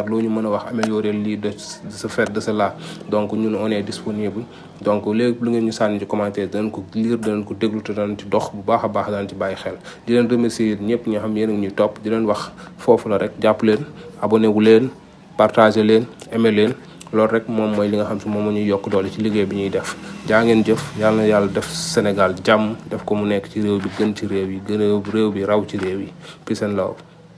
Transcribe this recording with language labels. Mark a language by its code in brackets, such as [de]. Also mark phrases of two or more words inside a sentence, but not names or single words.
[wo] loo ñu mën a wax améliorer lii [fr] de ce fait de cela [wo] donc ñun [fr] on est disponible donc [wo] léegi lu ngeen ñu sànni ci commentaire danañ ko lire danañ ko déglu te danañ ci dox bu baax a baax danañ ci bàyyi xel di leen remercier ñëpp ñi nga xam yéen a ngi ñuy topp di leen wax foofu la rek jàpp leen abonné wu leen partager leen aimer leen loolu rek moom mooy li nga xam si moom moo ñuy yokk doole ci liggéey bi ñuy def jaa ngeen jëf yàlla na yàlla def Sénégal jàmm def ko mu nekk ci réew bi gën ci réew yi gën a réew bi raw ci réew yi [en] peace and love